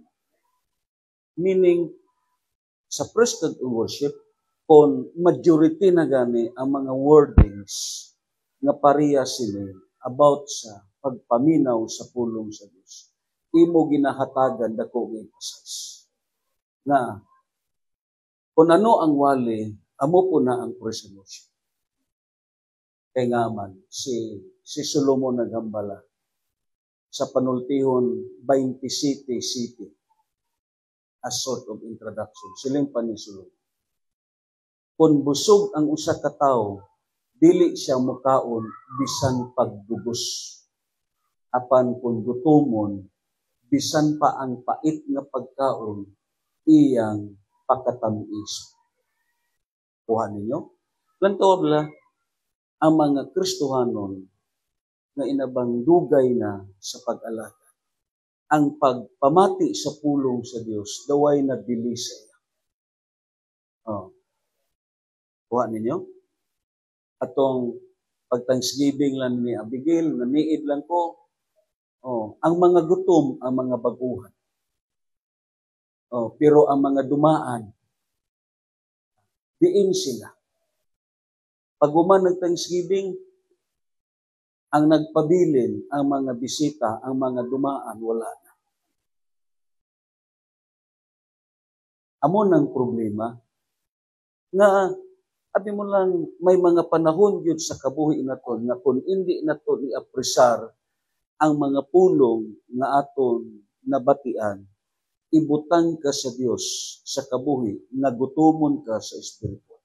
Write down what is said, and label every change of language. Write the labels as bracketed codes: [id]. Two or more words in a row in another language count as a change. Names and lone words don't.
[ceb] Meaning, sa [en] praise and worship, [ceb] kung majority na gani ang mga wordings nga pareha sila about sa pagpaminaw sa pulong sa Diyos, imo ginahatagan dako nga emphasize. [hil] Na, kung ano ang wali, amo po na ang [en] praise and worship. [hil] Kaya nga man, si Solomon naghambala sa panultihon 20 City, [en] as sort of introduction. [hil] Siling pa ni Solomon. [ceb] Kung busog ang usa ka tawo, dili siya mukaon bisan pagdugos. Apan kung gutomon, bisan pa ang pait nga pagkaon, iyang pakatamis. Kuha ninyo? [hil] Lantaw bala, ang mga Kristohanon na inabang dugay na sa pag-alata, ang pagpamati sa pulong sa Dios, daway na dili sa iya. [ceb] Kuha ninyo? Atong pag-Thanksgiving lang ni Abigail, naniid lang ko, ang mga gutom, ang mga baguhan. Pero ang mga dumaan, diin sila. Pag nag-Thanksgiving, ang nagpabilin, ang mga bisita, ang mga dumaan, wala na. [hil] Amo ng problema, nga, abi mo lang, may mga panahon yun sa kabuhi naton, na [tl] kung hindi naton [hil] i-apresar ang mga pulong na aton nabatian, ibutang ka sa Dios sa kabuhi, nagutumon ka sa Espiritu.